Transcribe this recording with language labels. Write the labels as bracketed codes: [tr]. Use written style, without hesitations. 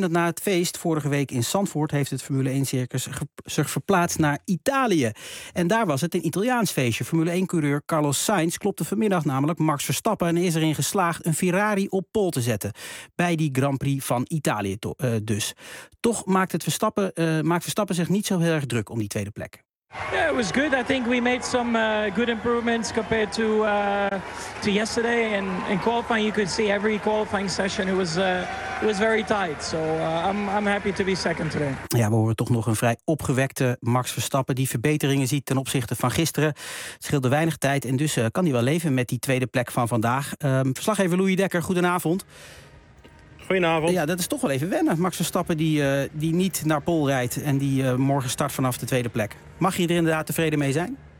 [nl] Dat na het feest vorige week in Zandvoort heeft het Formule 1-circus zich verplaatst naar Italië. En daar was het een Italiaans feestje. Formule 1-coureur Carlos Sainz klopte vanmiddag namelijk Max Verstappen en is erin geslaagd een Ferrari op pol te zetten. Bij die Grand Prix van Italië dus. Toch maakt Verstappen zich niet zo heel erg druk om die tweede plek. [en] Yeah, it was good. I think we made some good improvements compared to yesterday. And in qualifying, you could see every qualifying session it was very tight. So I'm happy to be second today. [nl] Ja, we horen toch nog een vrij opgewekte Max Verstappen die verbeteringen ziet ten opzichte van gisteren. Het scheelde weinig tijd en dus kan hij wel leven met die tweede plek van vandaag. Verslaggever Louis Dekker, goedenavond. Goedenavond. Ja, dat is toch wel even wennen. Max Verstappen die niet naar pol rijdt en die morgen start vanaf de tweede plek. Mag je er inderdaad tevreden mee zijn?